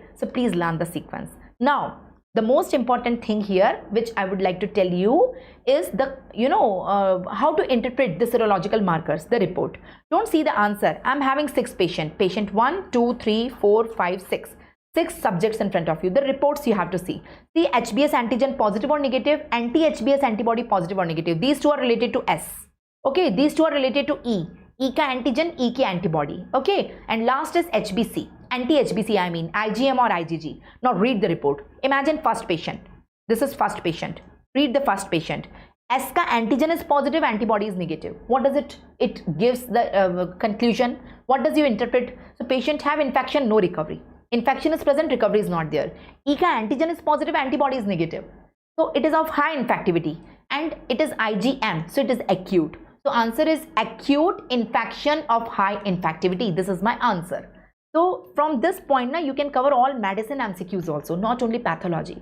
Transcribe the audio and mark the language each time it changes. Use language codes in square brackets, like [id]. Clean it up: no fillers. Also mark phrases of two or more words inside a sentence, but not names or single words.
[en] So please learn the sequence. Now, the most important thing here, which I would like to tell you, is the, how to interpret the serological markers, the report. Don't see the answer. I'm having 6 patients. Patient 1, 2, 3, 4, 5, 6. 6 subjects in front of you. The reports you have to see. See HBS antigen positive or negative, anti-HBS antibody positive or negative. These two are related to S. Okay. These two are related to E. E ka antigen, E ka antibody. Okay. And last is HBC. Anti-HBC, I mean IgM or IgG. Now read the report. Imagine first patient. This is first patient. Read the first patient. S ka antigen is positive, antibody is negative. What does it? It gives the conclusion. What does you interpret? So patient have infection, no recovery. Infection is present, recovery is not there. E ka antigen is positive, antibody is negative. So it is of high infectivity and it is IgM. So it is acute. So answer is acute infection of high infectivity. This is my answer. So from this point now you can cover all medicine MCQs also, not only pathology.